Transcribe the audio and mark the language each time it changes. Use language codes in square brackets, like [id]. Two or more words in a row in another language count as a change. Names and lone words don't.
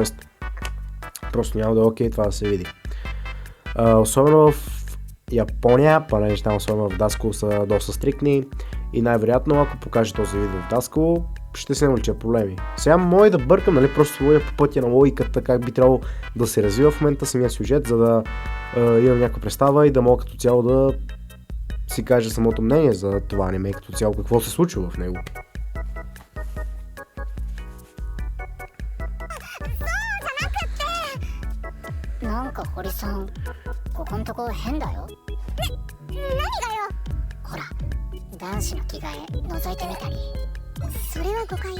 [bg] просто няма да е окей това да се види. Особено в Япония, понеже там особено в Даско са доста стриктни и най-вероятно ако покаже този вид в Даско, ще се навлича проблеми. Сега мога да бъркам, нали, просто водя по пътя на логиката как би трябвало да се развива в момента самия сюжет, за да имам някаква представа и да мога като цяло да си кажа самото мнение за това аниме, като цяло какво се случва в него. [ja] なんか堀さん、ここんとこ変だよ。何がよ。ほら、男子の着替え覗いてみたり。それは誤解よ。